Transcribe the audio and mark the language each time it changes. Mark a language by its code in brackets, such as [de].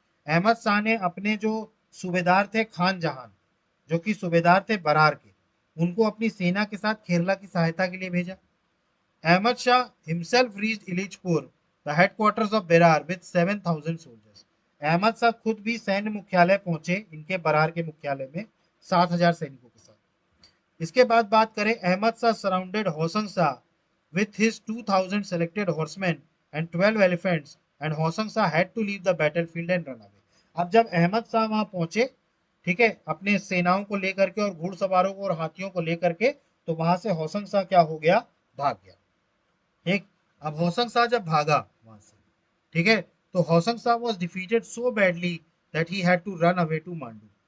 [hi] अहमद शाह ने अपने जो सूबेदार थे खान जहान, जो कि सूबेदार थे बरार के, उनको अपनी सेना के साथ केरला की सहायता के लिए भेजा। [en] Ahmad Shah himself reached Ellichpur the headquarters of Berar with 7,000 soldiers. [hi] Ahmad Shah खुद भी सैन्य मुख्यालय पहुंचे, इनके बरार के मुख्यालय में 7,000 सैनिकों के साथ। इसके बाद बात करें, [en] Ahmad Shah surrounded Hoshang Shah with his 2,000 selected horsemen and 12 elephants, and Hosang Shah had to leave the battlefield and run away। [hi] अब जब अहमद शाह वहां पहुंचे, ठीक है, अपने सेनाओं को लेकर के और घुड़सवारों को और हाथियों को लेकर के, तो वहां से होसंग शाह क्या हो गया, भाग गया। ठीक, अब होसंग शाह जब भागा वहां से, ठीक है, तो [en] Hoshang Shah was defeated so badly that he had to run away to Mandu.